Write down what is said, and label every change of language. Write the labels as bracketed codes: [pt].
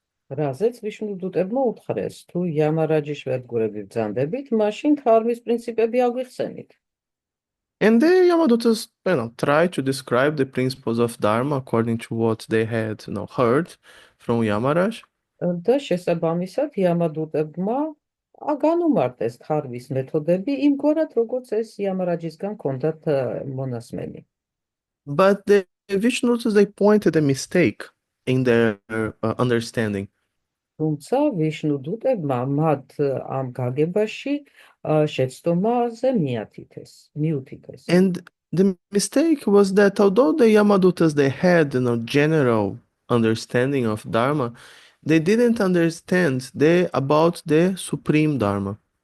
[ka] რაზეც ვიშნუდუტებმა უთხრეს, თუ იამარაჯის ებგურები ბრძანდებით, მაშინ დჰარმის პრინციპები აგვიხსენით. [en] And the Yamadutas, try to describe the principles of Dharma according to what they had, heard from Yamaraj. [ka] და შესაბამისად იამადუტებმა განუმარტეს დჰარმის მეთოდები იმგვარად, როგორც ეს იამარაჯისგან ჰქონდათ მონასმენი. [en] But the Vishnudutas, they pointed a mistake in their understanding. [ka] თუმცა ვიშნუდუტებმა მათ ამ გაგებაში შეცდომაზე მიუთითეს. [en] And the mistake was that although the Yamadutas, they had general understanding of Dharma, they didn't understand about the supreme Dharma.